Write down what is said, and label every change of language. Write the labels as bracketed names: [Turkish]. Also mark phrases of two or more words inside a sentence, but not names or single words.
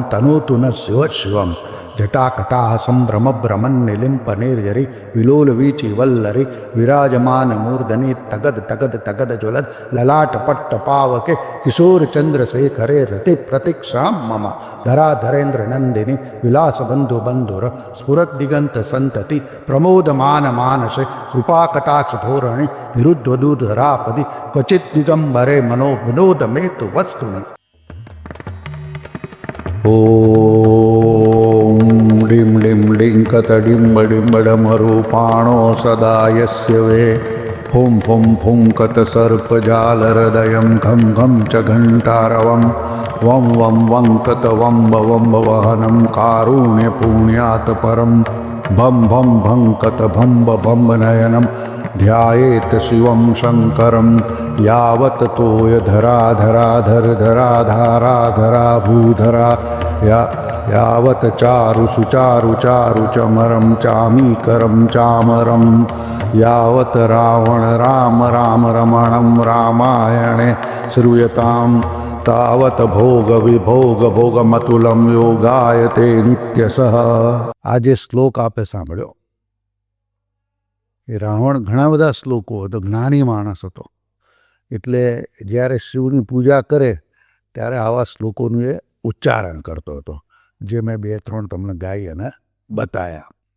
[Sanskrit] तनोतु न शिवशिवं जटाकटाः सम्भ्रमभ्रमन्निलिम्पनिर्जरि विलोलवीचिवल्लरि विराजमानमूर्धनि तगद तगद तगद ज्वलद ललाटपट्टपावके किशोरचन्द्रशेखरे रतिप्रतीक्षां मम धराधरेन्द्रनन्दिनि विलासबन्धुबन्धुर स्फुरद्दिगन्तसन्तति प्रमोदमानमानसे कृपाकटाक्षधोरणि निरुद्धवधूधरापदि क्वचित् दिगम्बरे मनो विनोदमेतु वस्तुनि. ॐ डिं डिं डिङ्कतडिम्बडिम्बडमरूपाणो सदा यस्य वे फुं फुं फुङ्कतसर्पजालहृदयं घं घं च घण्टारवं वं वं वङ्कत वम्ब वहनं कारुण्यपुण्यात् परं भं भं भङ्कत भम्ब भम्ब नयनं ध्यायेत् शिवं शङ्करं यावत् तोयधराधराधरधराधाराधरा भूधरा यावत् चारु सुचारु चारु चमरं चामीकरं चामरं यावत् रावण राम राम रमणं रामायणे श्रूयतां तावत् भोग विभोग भोगमतुलं योगायते नित्यसः. [Gujarati] આજે શ્લોક આપે સાંભળ્યો એ રાવણ ઘણા બધા શ્લોકો હતો, જ્ઞાની માણસ હતો, એટલે જ્યારે શિવની પૂજા કરે ત્યારે આવા શ્લોકોનું એ ઉચ્ચારણ કરતો હતો, જે મેં 2-3 તમને ગાઈ અને બતાવ્યા.